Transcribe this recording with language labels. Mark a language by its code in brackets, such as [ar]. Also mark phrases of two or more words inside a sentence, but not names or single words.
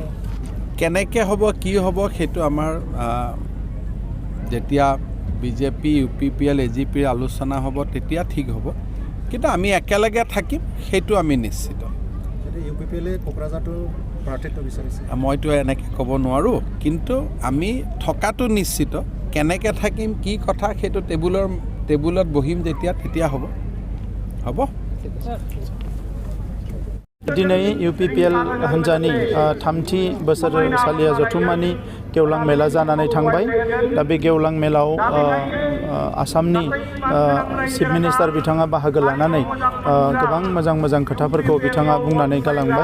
[as] কেনেকৈ হ'ব কি হ'ব সেইটো আমাৰ যেতিয়া বিজেপি ইউ.পি.পি.এল এজিপিৰ আলোচনা হ'ব তেতিয়া ঠিক হ'ব, কিন্তু আমি একেলগে থাকিম সেইটো আমি নিশ্চিত। ইউ.পি.পি.এলে কোকৰাঝাৰটো প্ৰাৰ্থিত্ব বিচাৰিছে, মইতো এনেকৈ ক'ব নোৱাৰোঁ, কিন্তু আমি থকাটো নিশ্চিত। কেনেকৈ থাকিম কি কথা সেইটো টেবুলত বহিম তেতিয়া হ'ব। [brx] दिनै इउ.पि.पि.एल हान्जानि थामथि बोसोरसालिया जथुम्मानि गेवलां मेला जानानै थांबाय। दा बे गेवलां मेलाव आसामनि [en] chief minister [brx] बिथाङा बाहागो लानानै गोबां मोजां खोथाफोरखौ बिथाङा बुंनानै गालांबाय।